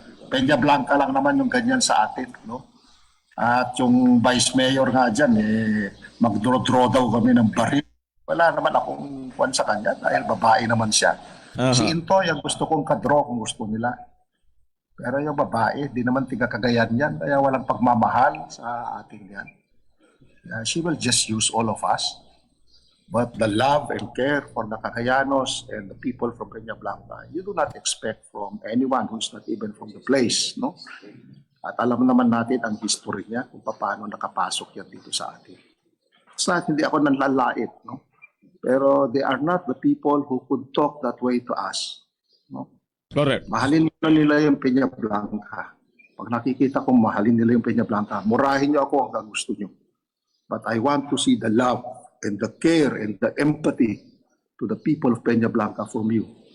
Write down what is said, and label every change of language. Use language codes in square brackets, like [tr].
[tl] Peña Blanca lang naman yung ganyan sa atin, no? At yung vice mayor nga dyan, mag-draw daw kami ng baril. Wala naman akong kwan sa kanya dahil babae naman siya. Si Intoy, ang gusto kong kadraw kung gusto nila. Pero yung babae, di naman tigakagayan yan. Kaya walang pagmamahal sa atin yan. [en] She will just use all of us. But the love and care for the Cagayanos and the people from Peña Blanca, you do not expect from anyone who's not even from the place, no? [tl] At alam naman natin ang history niya kung paano nakapasok yan dito sa atin. [en] It's not, [tl] hindi ako nanlalait, no? [en] Pero they are not the people who could talk that way to us, no? Correct. [tl] Mahalin nila yung Peña Blanca. Pag nakikita kong mahalin nila yung Peña Blanca, murahin niyo ako hanggang gusto niyo. [en] But I want to see the love and the care and the empathy to the people of Peña Blanca from you.